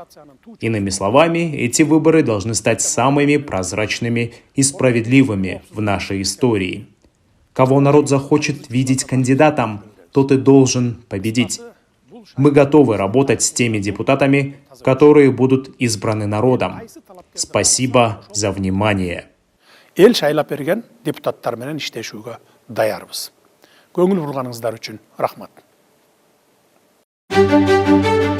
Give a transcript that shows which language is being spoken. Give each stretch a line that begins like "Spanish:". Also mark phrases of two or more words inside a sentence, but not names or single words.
Russian: Иными словами, эти выборы должны стать самыми прозрачными и справедливыми в нашей истории. Кого народ захочет видеть кандидатом, тот и должен победить. Мы готовы работать с теми депутатами, которые будут избраны народом. Спасибо за внимание.
Kyrgyz: Эл шайлап берген депутаттар менен иштешүүгө даярбыз. Көңүл бурганыңыздар үчүн рахмат.